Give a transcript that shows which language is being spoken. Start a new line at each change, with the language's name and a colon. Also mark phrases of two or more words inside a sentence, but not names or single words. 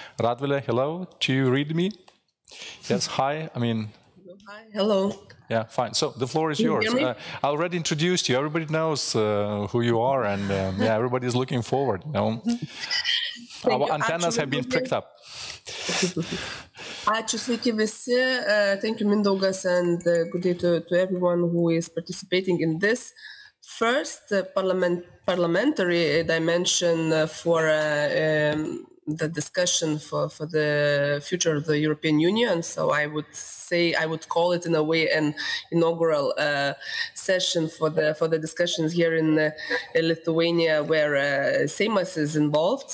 English: Radvile, hello, do you read me? Yes, hi, I mean... Hi, hello. Yeah, fine. So the floor is yours. I already introduced you. Everybody knows who you are, and yeah, everybody is looking forward. You know? Our antennas have been pricked up.
Lithuanian: Ačiū, sveiki visi.
English: Thank you, Mindaugas, and good day to everyone who is participating in this first parliamentary dimension for the discussion for the future of the European Union. So I would call it in a way an inaugural session for the discussions here in Lithuania, where Seimas is involved.